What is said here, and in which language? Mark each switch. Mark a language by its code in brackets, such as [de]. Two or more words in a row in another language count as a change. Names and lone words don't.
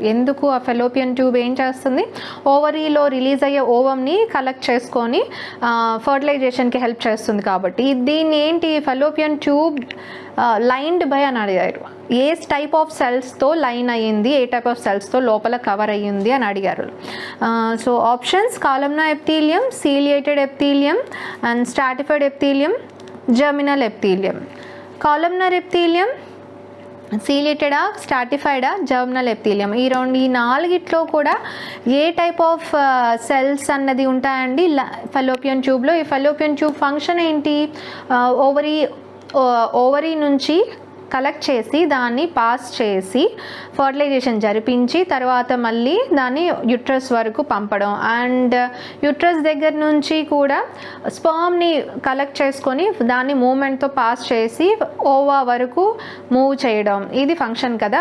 [te] ఎందుకు ఆ [en] fallopian tube [te] ఏం చేస్తుంది, ఓవరీలో రిలీజ్ అయ్యే ఓవంని కలెక్ట్ చేసుకొని ఫర్టిలైజేషన్కి హెల్ప్ చేస్తుంది. కాబట్టి దీన్ని ఏంటి, [en] fallopian tube lined by [te] అని అడిగారు. ఏ [en] type of cells [te] లైన్ అయ్యింది, ఏ [en] type of cells [te] లోపల కవర్ అయ్యింది అని అడిగారు. [en] So options, columnar epithelium, ciliated epithelium and stratified epithelium, germinal epithelium. Columnar epithelium, ciliated, stratified, germinal epithelium. [te] ఈ నాలుగిట్లో కూడా ఏ [en] type of cells [te] అన్నది ఉంటాయండి ఫెలోపియన్ ట్యూబ్లో. ఈ [en] fallopian tube function [te] ఏంటి, ఓవరీ నుంచి కలెక్ట్ చేసి దాన్ని పాస్ చేసి ఫర్టిలైజేషన్ జరిపించి తర్వాత మళ్ళీ దాన్ని యూట్రస్ వరకు పంపడం, [en] and uterus [te] దగ్గర నుంచి కూడా స్పర్మ్ని కలెక్ట్ చేసుకొని దాన్ని మూమెంట్తో పాస్ చేసి ఓవా వరకు మూవ్ చేయడం, ఇది ఫంక్షన్ కదా.